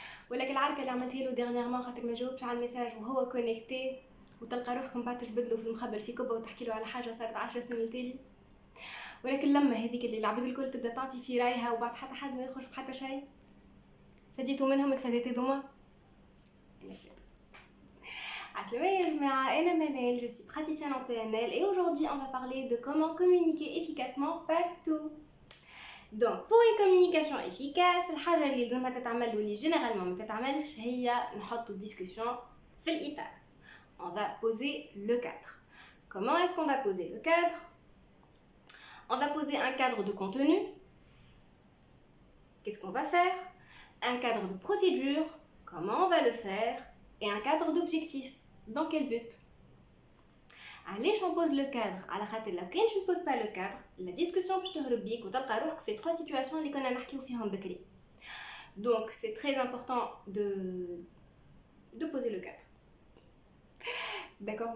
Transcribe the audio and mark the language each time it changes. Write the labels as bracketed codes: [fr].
[ar] ولكن العركة اللي عملتها له ديرنييرمون خاطر ما جاوبش على الميساج وهو كونيكتي وتلقى روحكم بعد تجبدلوا في المخبل في كبه وتحكي له على حاجة صارت 10 سنين التالي. ولكن لما هذيك اللي العباد الكل تبدا تعطي في رايها وبعد حتى حد ما يخرج في حتى شيء فديتوا منهم الفدات هذوما. [fr] Assalamu alaikum, je suis praticienne en PNL et aujourd'hui on va parler de comment communiquer efficacement partout. Donc pour une communication efficace, [ar] الحاجة اللي لازمها تتعمل واللي [fr] généralement [ar] ما تتعملش هي نحط [fr] discussion [ar] في الإطار. [fr] On va poser le cadre. Comment est-ce qu'on va poser le cadre? On va poser un cadre de contenu. Qu'est-ce qu'on va faire? Un cadre de procédure. Comment on va le faire? Et un cadre d'objectif. Dans quel but? Allez, on pose le cadre. À la [ar] خاطر لو كان [fr] tu ne poses pas le cadre, la discussion [ar] باش تهرب بيك وتلقى روحك في [fr] 3 situations [ar] اللي كنا نحكيو فيهم بكري. [fr] Donc c'est très important de poser le cadre. D'accord.